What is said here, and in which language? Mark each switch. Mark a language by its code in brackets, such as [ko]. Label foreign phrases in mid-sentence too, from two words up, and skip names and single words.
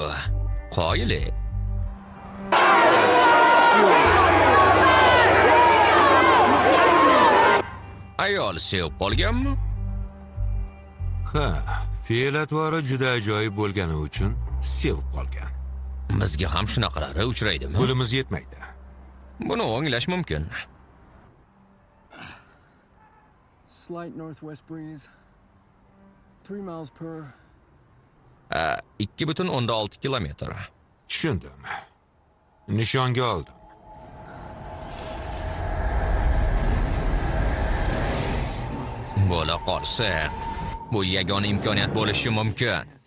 [uz] Qoyil. Ayol sevib qolganmi? Fe'l-atvori juda ajoyib bo'lgani uchun sevib qolgan. Bizga ham shunaqalari uchraydimi? Pulimiz yetmaydi. Buni o'nglash mumkin. [en] Slight northwest breeze. 3 miles per. [uz] 2,6 kilometr. Tushundim. Nishonga oldim. Bo'la qolsa, bu yagona imkoniyat bo'lishi mumkin.